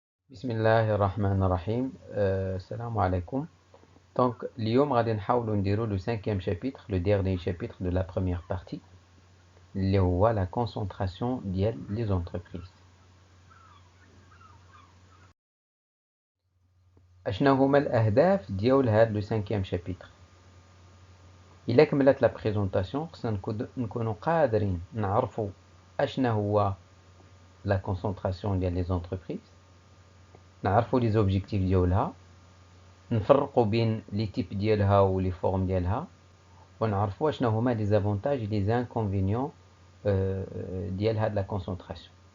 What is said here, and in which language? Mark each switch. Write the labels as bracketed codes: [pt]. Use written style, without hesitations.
[ar] بسم الله الرحمن الرحيم السلام عليكم. [fr] Donc [ar] اليوم غادي نحاولوا نديروا [fr] le cinquième chapitre, le dernier chapitre de la première partie اللي هو la concentration ديال les entreprises. [ar] اشنا هما الاهداف ديال هذا le cinquième chapitre. إلا كملت [fr] la présentation [ar] خصنا نكونوا قادرين نعرفوا اشنا هو la concentration ديال les entreprises, نعرفوا [fr] les objectifs [ar] ديالها, نفرقوا بين لي تيب ديالها ولي فورم ديالها, ونعرفوا شنو هما [fr] لي زافونتاج لي زانكونفينيون [ar] ديال هاد لا كونسونطراسيون.